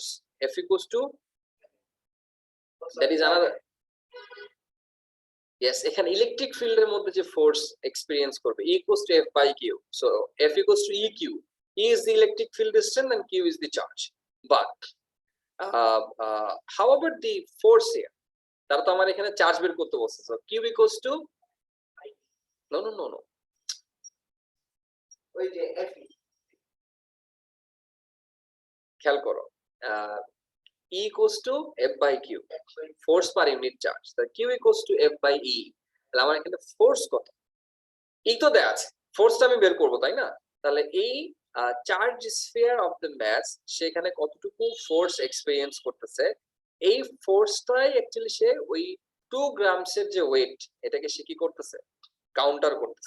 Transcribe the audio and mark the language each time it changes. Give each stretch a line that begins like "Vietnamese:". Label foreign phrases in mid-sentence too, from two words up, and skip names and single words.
English: F equals to, that is another, yes,
Bangla: এখানে
English: electric field-er
Bangla: মধ্যে যে
English: force experience
Bangla: করবে
English: E equals to F by Q. So F equals to EQ. E is the electric field distance and Q is the charge. But how about the force here?
Bangla: তারা তো আমার এখানে চার্জ বের করতে বলছে।
English: So Q equals to, no
Bangla: ওই যে F, খেয়াল করো
English: E equals to F by Q, force per unit charge. So Q equals to F by E.
Bangla: তাহলে আমার এখানে ফোর্স কত? E তো দেয়া আছে, ফোর্সটা আমি বের করব, তাই না? তাহলে এই
English: charge sphere of the mass
Bangla: সেখানে কতটুকু
English: force experience
Bangla: করতেছে, এই ফোর্সটাই অ্যাকচুয়ালি সে ওই 2 গ্রামসের যে ওয়েট এটাকে সে কি করতেছে, কাউন্টার করতেছে।